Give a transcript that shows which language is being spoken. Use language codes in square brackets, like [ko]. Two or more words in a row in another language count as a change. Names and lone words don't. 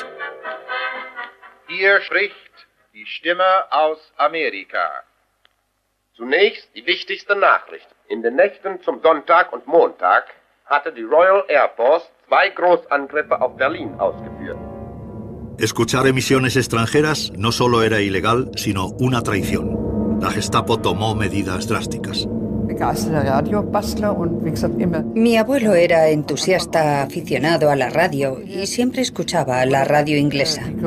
[de] Hier spricht die Stimme aus Amerika. Zunächst die wichtigste Nachricht. In den Nächten zum Sonntag und Montag hatte die Royal Air Force 2 Großangriffe auf Berlin ausgeführt. [es] Escuchar emisiones extranjeras no solo era ilegal, sino una traición. La Gestapo tomó medidas drásticas. Mi abuelo era entusiasta aficionado a la radio y siempre escuchaba la radio inglesa.